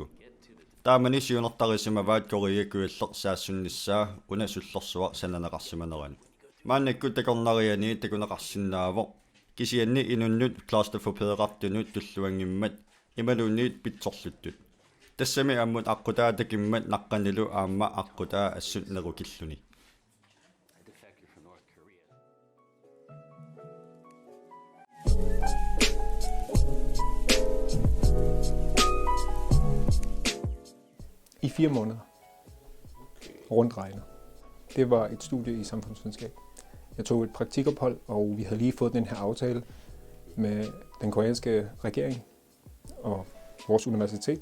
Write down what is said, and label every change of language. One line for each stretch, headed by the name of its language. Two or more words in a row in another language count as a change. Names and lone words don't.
Kalaallisut: Taamani siunertarisimavaat Korea kuilleq saassunnissaa una sullersuaq sananeqarsimanerani. Maannakku takornariani takunaqarsinnaavoq kisianni inunnut claustrophobeeqartunut tulluangimmat imaluunniit pitsorluttut. Tassami ammut aqqutaa takimmat naqqanilu aamma aqqutaa assut nerukilluni.
Danish: I 4 måneder. Rundt regnet. Det var et studie i samfundsvidenskab. Jeg tog et praktikophold, og vi havde lige fået den her aftale med den koreanske regering og vores universitet.